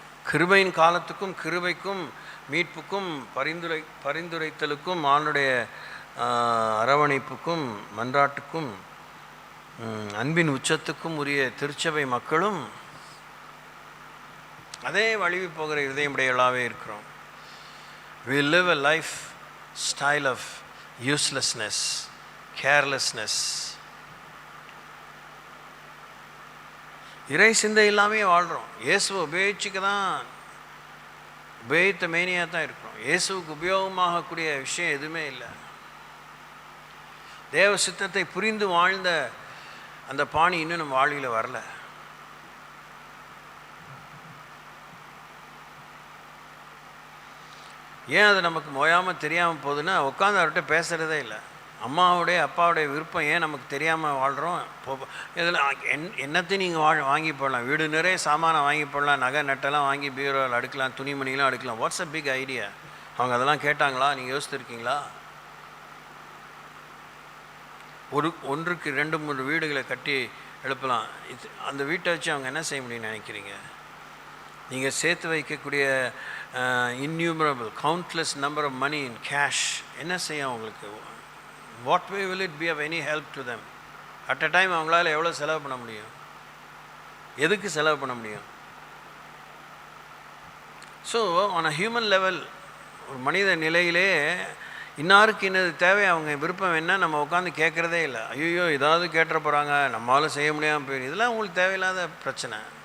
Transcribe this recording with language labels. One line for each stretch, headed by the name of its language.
Tamil: கிருபையின் காலத்துக்கும் கிருபைக்கும் மீட்புக்கும் பரிந்துரைத்தலுக்கும் ஆண்டுடைய அரவணைப்புக்கும் மன்றாட்டுக்கும் அன்பின் உச்சத்துக்கும் உரிய திருச்சபை மக்களும் அதே வழிவு போகிற இதயமுடையவர்களாகவே இருக்கிறோம்.
English: We live a lifestyle of uselessness, carelessness.
Tamil: இறை சிந்தை இல்லாமே வாழ்கிறோம். இயேசுவை உபயோகிச்சுக்க தான், உபயோகித்த மேனியாக தான் இருக்கிறோம். இயேசுவுக்கு உபயோகமாகக்கூடிய விஷயம் எதுவுமே இல்லை. தேவ சித்தத்தை புரிந்து வாழ்ந்த அந்த பாணி இன்னும் நம்ம வாழ்வில் வரல. ஏன் அது நமக்கு மோயாமல் தெரியாமல் போகுதுன்னா, உட்காந்து அவர்கிட்ட பேசுகிறதே இல்லை. அம்மாவுடைய அப்பாவுடைய விருப்பம் ஏன் நமக்கு தெரியாமல் வாழ்கிறோம்? இதில் என்னத்தையும் நீங்கள் வாங்கி போடலாம், வீடு நிறைய சாமானை வாங்கி போடலாம், நகை நட்டெல்லாம் வாங்கி பீரோவில் அடுக்கலாம், துணிமணிலாம் அடுக்கலாம்.
English: What's a big idea?
Tamil: அவங்க அதெல்லாம் கேட்டாங்களா? நீங்கள் யோசித்துருக்கீங்களா? ஒன்றுக்கு 2-3 வீடுகளை கட்டி எழுப்பலாம். அந்த வீட்டை வச்சு அவங்க என்ன செய்ய முடியும்னு நினைக்கிறீங்க? நீங்கள் சேர்த்து வைக்கக்கூடிய
English: innumerable, countless number of money in cash
Tamil: என்ன செய்யும் உங்களுக்கு?
English: What way will it be of any help to them? At a time
Tamil: அவங்களால எவ்வளோ செலவு பண்ண முடியும்? எதுக்கு செலவு பண்ண முடியும்? So
English: on a human level,
Tamil: ஒரு மனித நிலையிலே இன்னாருக்கு இன்னது தேவை, அவங்க விருப்பம் என்ன நம்ம உட்காந்து கேட்குறதே இல்லை. ஐயோ ஏதாவது கேட்டுற போகிறாங்க, நம்மளால் செய்ய முடியாமல் போயிடும். இதெல்லாம் உங்களுக்கு தேவையில்லாத பிரச்சனை.